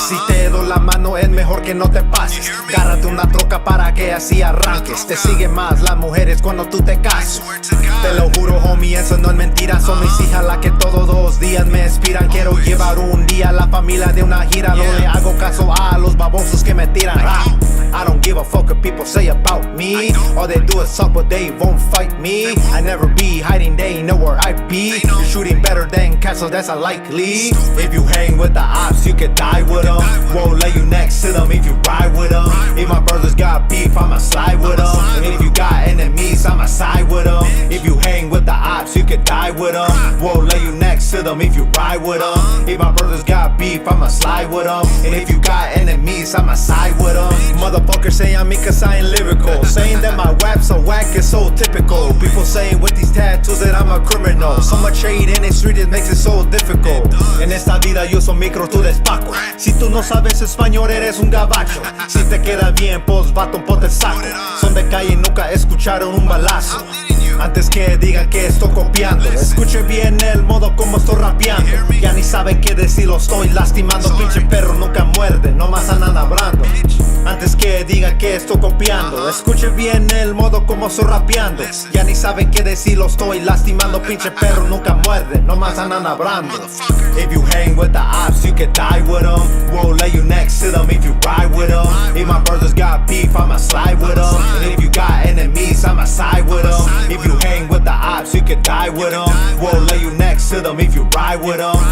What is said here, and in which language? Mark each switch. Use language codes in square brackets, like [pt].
[es] Si te doy la mano es mejor que no te pases. Gárrate una troca para que así arranques. Te siguen más las mujeres cuando tú te cases. Te lo juro, homie, eso no es mentira. Son mis hijas las que todos los días me inspiran. Quiero llevar un día a la familia de una gira. No le hago caso a los babosos que me tiran. [en] I don't give a fuck what people say about me. All they do is suck, but they won't fight me. I never be hiding, they know where I be. You're shooting better than castles, that's unlikely. If you hang with the ops, you could die with them. Won't lay you next to them if you ride with them. If my brothers got beef, I'ma slide with them. And if you got enemies, I'ma side with them. If you hang with the ops, you could die with them. Won't lay you next to them if you ride with them. If my brothers got beef, I'ma slide with them. And if you got enemies, I'ma side with them. Motherfuckers saying me cause I ain't lyrical. Saying that my rap's so whack is so typical. People saying with these tattoos that I'm a criminal. So much trade in the street, it makes it so difficult. [es] En esta vida yo soy micro, tú despaco. Si tú no sabes español, eres un gabacho. Si te queda bien, pues vato, ponte el saco. Son de calle y nunca escucharon un balazo. Antes que digan que estoy copiando, escuche bien el modo como estoy rapeando. Ya ni saben qué decir, lo estoy lastimando. Pinche perro nunca muerde, nomás andan hablando. Antes que digan que estoy copiando, escuche bien el modo como estoy rapeando. Ya ni saben qué decir, lo estoy lastimando. Pinche perro nunca muerde, nomás andan hablando. [en] If you hang with the ops, you could die with them. Won't lay you next to them if you ride with them. If my brothers got beef, I'ma slide with them. And if you got enemies, I'ma side with them. If you hang with the ops, you could die with them. Won't lay you next to them if you ride with them.